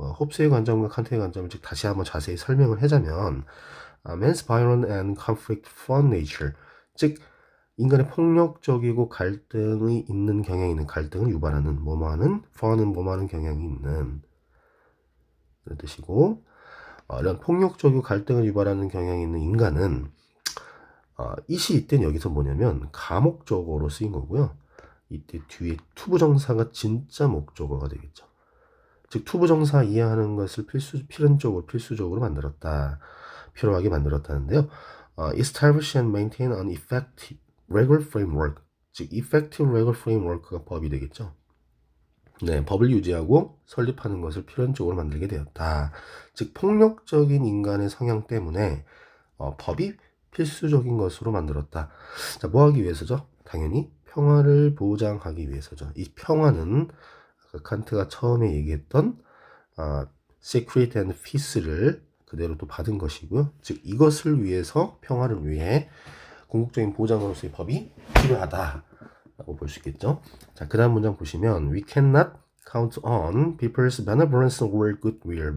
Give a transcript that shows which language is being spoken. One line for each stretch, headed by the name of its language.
Korean: 홉스의 관점과 칸트의 관점을 즉 다시 한번 자세히 설명을 하자면
English: man's violent and conflict-prone nature,
Korean: 즉 인간의 폭력적이고 갈등이 있는 경향이 있는 갈등을 유발하는 뭐뭐하는 prone은 뭐뭐하는 경향이 있는 그런 뜻이고 이런 폭력적이고 갈등을 유발하는 경향이 있는 인간은 이 시 이때는 여기서 뭐냐면 가목적어로 쓰인 거고요. 이때 뒤에 투부정사가 진짜 목적어가 되겠죠. 즉 투부정사 이해하는 것을 필수적으로 만들었다. 필요하게 만들었다는데요.
English: Establish and maintain an effective legal framework.
Korean: 즉 effective legal framework가 법이 되겠죠. 네, 법을 유지하고 설립하는 것을 필연적으로 만들게 되었다. 즉 폭력적인 인간의 성향 때문에 법이 필수적인 것으로 만들었다. 자, 뭐 하기 위해서죠? 당연히 평화를 보장하기 위해서죠. 이 평화는 아까 칸트가 처음에 얘기했던
English: secret and peace
Korean: 를 그대로 또 받은 것이고요. 즉 이것을 위해서 평화를 위해 궁극적인 보장으로서의 법이 필요하다라고 볼 수 있겠죠.
English: 자, 그 다음 문장 보시면 We cannot count on people's benevolence or goodwill.